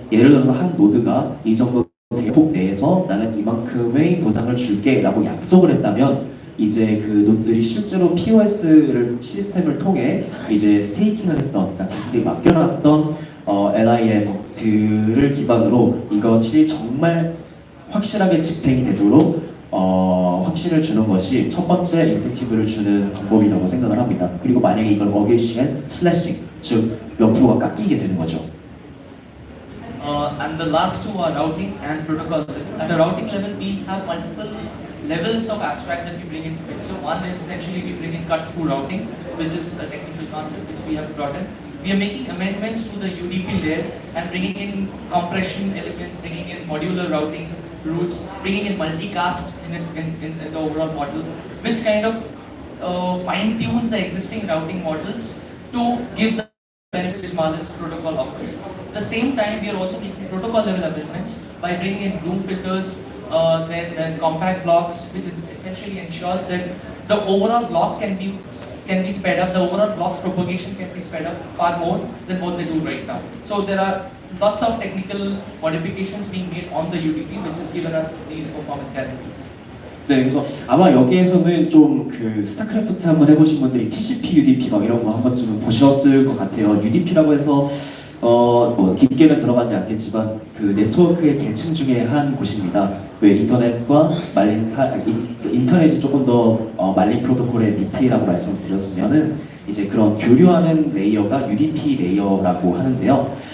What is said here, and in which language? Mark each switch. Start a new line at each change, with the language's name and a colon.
Korean: 예를 들어서 한 노드가 이 정도 대폭 내에서 나는 이만큼의 보상을 줄게 라고 약속을 했다면 이제 그 노드들이 실제로 POS를 시스템을 통해 이제 스테이킹을 했던, 그러니까 자신들이 맡겨놨던 LIM들을 기반으로 이것이 정말 확실하게 집행이 되도록 확신을 주는 것이 첫 번째 인센티브를 주는 방법이라고 생각을 합니다. 그리고 만약에 이걸 어길 시엔 슬래싱, 즉 몇 프로가 깎이게 되는 거죠.
English: And the last two are routing and protocol. At the routing level, we have multiple levels of abstract that we bring into picture. One is essentially we bring in cut-through routing, which is a technical concept which we have brought in. We are making amendments to the UDP layer and bringing in compression elements, bringing in modular routing routes, bringing in multicast in the overall model, which kind of fine-tunes the existing routing models to give the benefits which Marlin's protocol offers. At the same time, we are also making protocol level amendments by bringing in Bloom filters, then compact blocks, which essentially ensures that the overall block can be sped up. The overall block's propagation can be sped up far more than what they do right now. So there are lots of technical modifications being made on the UDP, which has given us these performance guarantees.
Korean: 네, 그래서 아마 여기에서는 좀 그 스타크래프트 한번 해보신 분들이 TCP, UDP 막 이런 거 한 번쯤은 보셨을 것 같아요. UDP라고 해서 뭐 깊게는 들어가지 않겠지만 그 네트워크의 계층 중에 한 곳입니다. 왜 인터넷과 인터넷이 조금 더 말린 프로토콜의 밑이라고 말씀을 드렸으면은 이제 그런 교류하는 레이어가 UDP 레이어라고 하는데요.